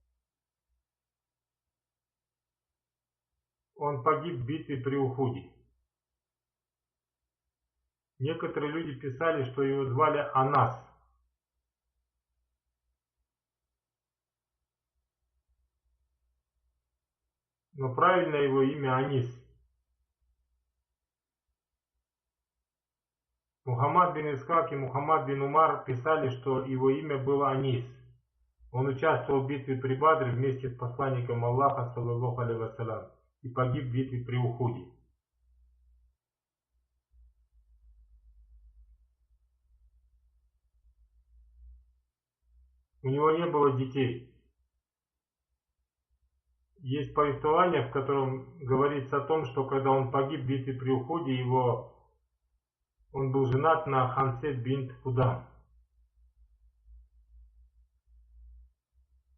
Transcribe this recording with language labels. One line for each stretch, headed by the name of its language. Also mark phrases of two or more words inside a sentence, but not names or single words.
Russian: Он погиб в битве при Ухуде. Некоторые люди писали, что его звали Анас. Но правильное его имя Анис. Мухаммад бин Исхак и Мухаммад бин Умар писали, что его имя было Анис. Он участвовал в битве при Бадре вместе с посланником Аллаха,
Arabic: صلى الله عليه وسلم,
Russian: и погиб в битве при Ухуде. У него не было детей. Есть повествование, в котором говорится о том, что когда он погиб в битве при Ухуде, он был женат на Хансе бинт Худам.